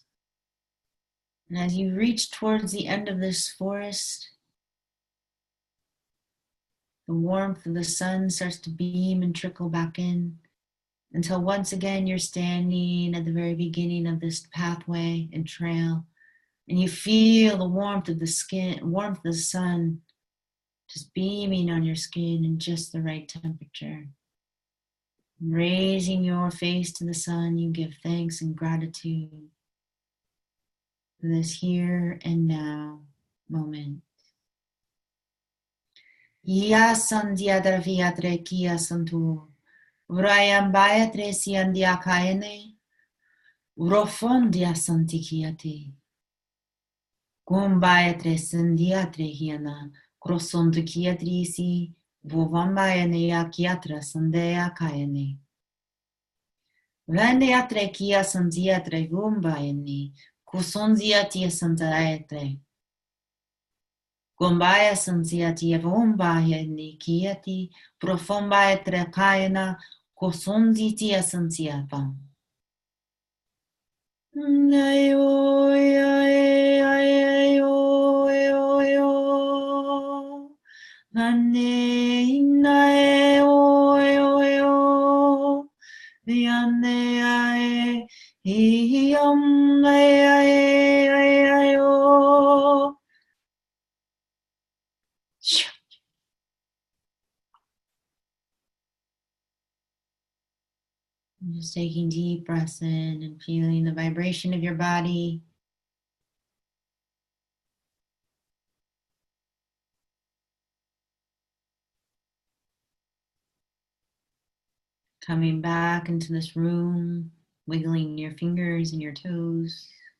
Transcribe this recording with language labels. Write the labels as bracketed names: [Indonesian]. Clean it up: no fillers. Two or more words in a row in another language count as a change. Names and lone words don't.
[English] And as you reach towards the end of this forest, the warmth of the sun starts to beam and trickle back in until once again you're standing at the very beginning of this pathway and trail, and you feel the warmth of the skin, warmth of the sun just beaming on your skin in just the right temperature. Raising your face to the sun, you give thanks and gratitude for this here and now moment. Ya sandiadra viatre kia santu. Urayam bayatre siandia kaene. Urofondia santikiati. Gumbayatre sandiatre hiana. Crosondukiatrisi. Vovambayane yakiatra sandea kaene. Vendiatre kia sandiatre gumbayane. Kusonziatia santaetre. Gombaya sanziati evombaya nikiati profombaya trekaina kosonziti esanziapa. Ayo ayo ayo ayo ayo nane inae ayo ayo yane ae hiyam ae ayo. Just taking deep breaths in and feeling the vibration of your body. Coming back into this room, wiggling your fingers and your toes.